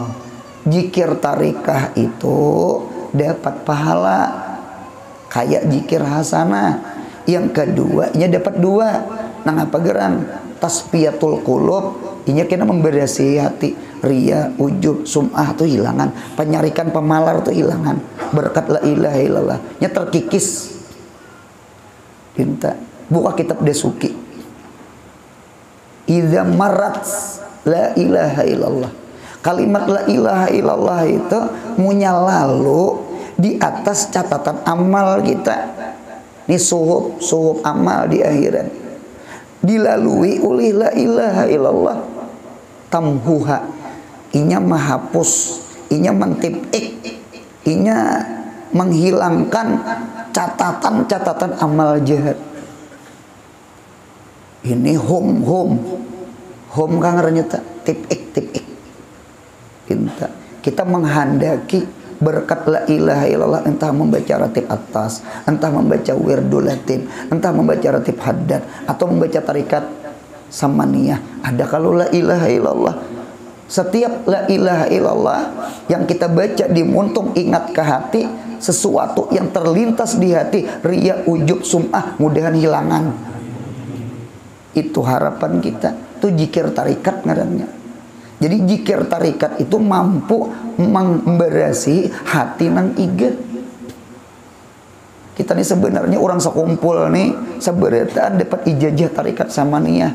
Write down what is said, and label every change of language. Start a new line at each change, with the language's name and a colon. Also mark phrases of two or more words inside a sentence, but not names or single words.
Indonesian: Zikir tariqah itu dapat pahala kayak zikir hasanah. Yang keduanya dapat dua.
Banjar: Nah apa gerang?
Arabic: Tasfiyatul qulub.
Banjar: Inya kena memberasi hati. Ria, ujub, sum'ah tuh hilangan. Penyarikan pemalar tuh hilangan. Berkat
Arabic: la ilaha illallah.
Banjar: Nya terkikis. Dinta.
Indonesian: Buka kitab Dasuki.
Arabic: Idza marat la ilaha illallah.
Banjar: Kalimat
Arabic: la ilaha illallah
Banjar: itu munya lalu di atas catatan amal kita.
Indonesian: Ini suhub amal di akhirat. Dilalui oleh
Arabic: la ilaha illallah.
Banjar: Tamhuha. Inya menghapus. Inya mentipik. Inya menghilangkan catatan-catatan amal jahat. Ini hum. Hum kang renyeta. Tipik.
Indonesian: Kita menghendaki berkat
Arabic: la ilaha illallah,
Indonesian: entah membaca ratib atas, entah membaca
Arabic: wirdul latif,
Indonesian: entah membaca ratib haddad, atau membaca tarikat samaniyah. Ada kalau
Arabic: la ilaha illallah.
Banjar: Setiap
Arabic: la ilaha illallah
Banjar: yang kita baca di muntung ingat ke hati, sesuatu yang terlintas di hati, riya, ujub, sum'ah, mudahan hilangan.
Indonesian: Itu harapan kita.
Banjar: Itu zikir tarikat ngarannya. Jadi zikir tarikat itu mampu memberasi hati nang iget.
Indonesian: Kita nih sebenarnya orang sekumpul nih sebenarnya dapat ijazah tarikat samaniyah.